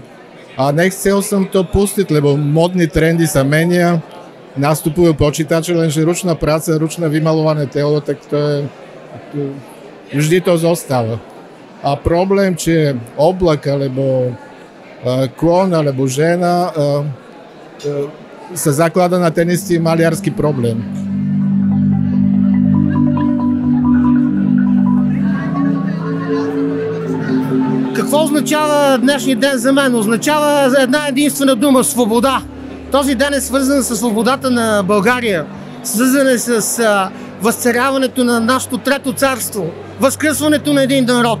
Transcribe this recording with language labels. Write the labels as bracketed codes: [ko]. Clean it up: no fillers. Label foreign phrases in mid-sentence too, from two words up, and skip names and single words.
[sk] A nechcel som to pustiť, lebo modní trendy sa menia, nastupujú počítače, lenže ručná práca, ručné vymalované telo, tak to je, vždy to zostáva. A problém, či je oblak, alebo klon, alebo žena, sa zaklada na ten istý maliarský problém. [bg] Какво означава днешния ден за мен? Означава една единствена дума – свобода. Този ден е свързан с свободата на България, свързан е с възцаряването на нашето трето царство, възкръсването на един народ.